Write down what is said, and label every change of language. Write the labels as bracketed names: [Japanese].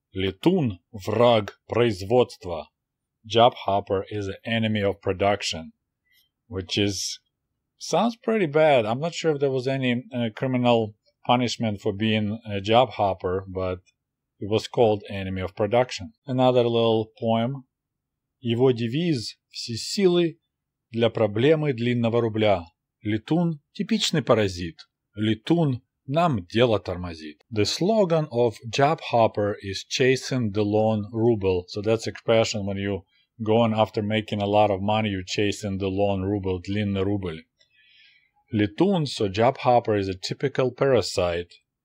[Russian] Летун – враг производства. [English] Job hopper is the enemy of production, which sounds pretty bad. I'm not sure if there was any criminal punishment for being a job hopper, but it was called enemy of production. Another little poem. [Russian] Его девиз – все силы для проблемы длинного рубля. Летун – типичный паразит. Летун Нам дело тормозит. [English] The slogan of job hopper is chasing the lone ruble. So that's expression when you going after making a lot of money, you're chasing the lone ruble, [Russian] длинный рубль. [English] Летун, so job hopper is a typical parasite.